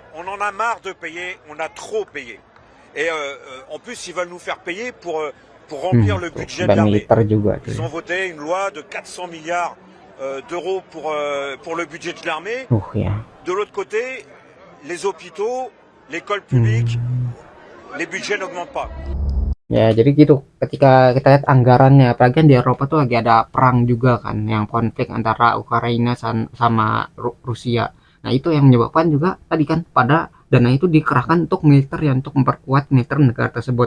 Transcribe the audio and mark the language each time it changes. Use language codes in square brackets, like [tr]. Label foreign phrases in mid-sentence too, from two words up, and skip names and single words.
[fr] On en a marre de payer, on a trop payé. Et en plus, ils veulent nous faire payer pour remplir le budget de l'armée. Ils ont voté une loi de 400 milliards d'euros pour le budget de l'armée. De l'autre côté, les hôpitaux, l'école publique, les budgets n'augmentent pas. [id] Ya, jadi gitu. Ketika kita lihat anggarannya, apalagi di Eropa tuh lagi ada perang juga kan, yang konflik antara Ukraina sama Rusia. Nah, itu yang menyebabkan juga tadi kan pada dana itu dikerahkan untuk militer ya, untuk memperkuat militer negara tersebut.